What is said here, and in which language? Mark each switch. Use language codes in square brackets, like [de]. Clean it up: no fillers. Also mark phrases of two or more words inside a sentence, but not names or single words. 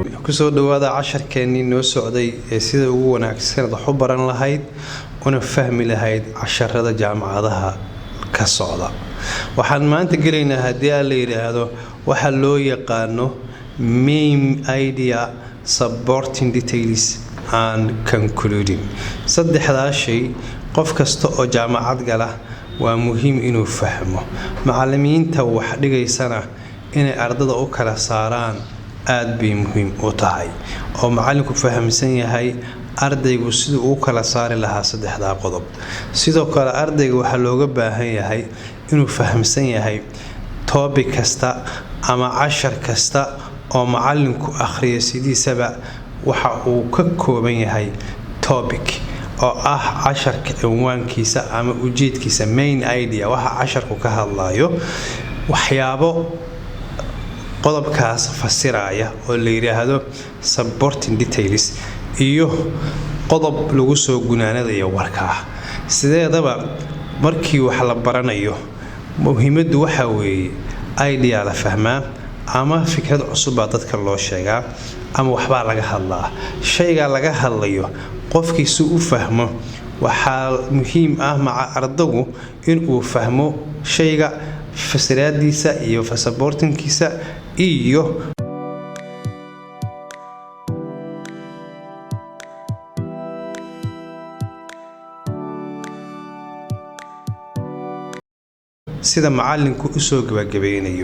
[so] kusoo dhawaada casharkeennii noo socday ee sida ugu wanaagsan wax u baran lahayd una fahmi lahayd casharada jaamacadaha ka socda. Waxaan maanta gelaynaa haddii aan la yiraahdo waxa loo yaqaano [en] main idea, supporting details and concluding. [so] saddexdaas shay qof kasta oo jaamacad gala waa muhiim inuu fahmo. Macallimiinta wax dhigaysana inay ardada u kala saaraan aad bay muhiim u tahay oo macallinku fahamsan yahay ardaygu sidoo uu kala saari lahaa saddexda qodob. Sidoo kale ardaygu waxa looga baahan yahay inuu fahamsan yahay topic kasta ama cashar kasta oo macallinku akhriyo sidiisaba waxa uu ka kooban yahay topic oo ah casharka cinwaankiisa ama ujeedkiisa [en] main idea [so] waxa casharku ka hadlayo waxyaabo qodobkaas fasiraya oo la yiraahdo [en] supporting details [so] iyo qodob lagu soo gunaanadayo warka. Sideedaba markii wax la baranayo muhiimadu waxa weeye idea la fahmaa ama fikrad cusub dadka loo sheegaa ama waxba laga hadlaa. Shayga laga hadlayo qofkiisu u fahmo waxa muhiim ah maca ardaygu in uu fahmo shayga fasiraadiisa iyo supportingkiisa iyo sida macallinku u soo gabagabeynayo.